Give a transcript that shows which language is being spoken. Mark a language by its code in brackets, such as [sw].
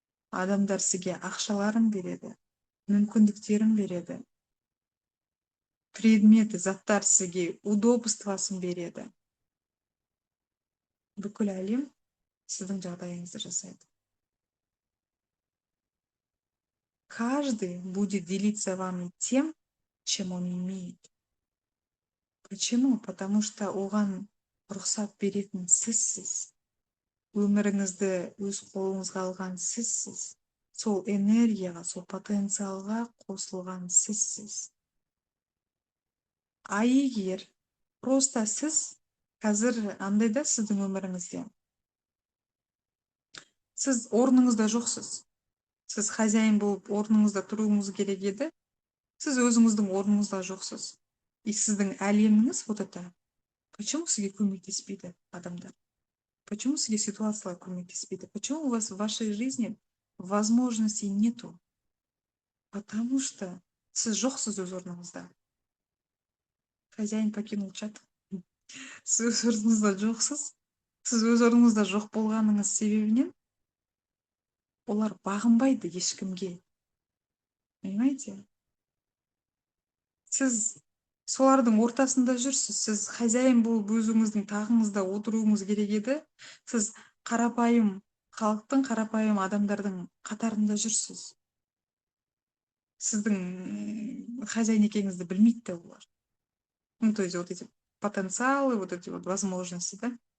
[kk] Адамдар сізге ақшаларын береді, мүмкіндіктерін береді. Предметі, заттар сізге удобствосын береді. Бүкіл әлем сіздің жағдайыңызды жасайды. [ru] Каждый будет делиться вами тем, чем он имеет. Почему? Потому что [kk] оған рұқсат беретін сізсіз. Өміріңізді өз қолыңызға алған сізсіз. Сол энергияға, сол потенциалға қосылған сізсіз. А егер просто сіз қазір андайда сіздің өміріңізде сіз орныңызда жоқсыз. Сіз хозяин болып орныңызда тұруыңыз керек еді. Сіз өзіңіздің орныңызда жоқсыз. И сіздің әлеміңіз вот это. Почему сізге көмектеспейді адамдар? Почему сізге ситуациялар көмектеспейді? [ru] Почему у вас в вашей жизни возможностей нету? [kk] Потому что сіз жоқсыз өз орныңызда. [ru] Хозяин покинул чат. [kk] Сіз өз орныңызда жоқсыз. Сіз өз орныңызда жоқ болғаныңыз себебінен олар бағынбайды ешкімге. [ru] Понимаете? [kk] Сіз солардың ортасында жүрсіз. Сіз хозяин болып өзіңіздің тағыңызда отыруыңыз керек еді. Сіз қарапайым халықтың, қарапайым адамдардың қатарында жүрсіз. Сіздің хозяин екеніңізді білмейді де олар. [ru] Ну, то есть вот эти потенциалы, вот эти вот возможности, да?